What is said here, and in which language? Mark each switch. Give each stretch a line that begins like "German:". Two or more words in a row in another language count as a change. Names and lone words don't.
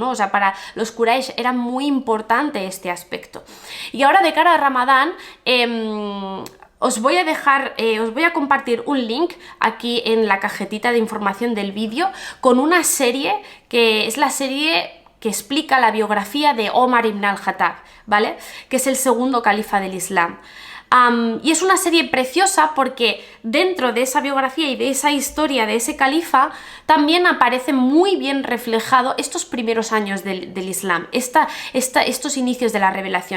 Spanish: O sea, para los Quraysh era muy importante este aspecto. Y ahora, de cara a Ramadán, os voy a compartir un link aquí en la cajetita de información del vídeo con una serie que es la serie que explica la biografía de Omar ibn al-Khattab, ¿vale? Que es el segundo califa del Islam. Y es una serie preciosa porque dentro de esa biografía y de esa historia de ese califa también aparece muy bien reflejado estos primeros años del Islam, estos inicios de la revelación.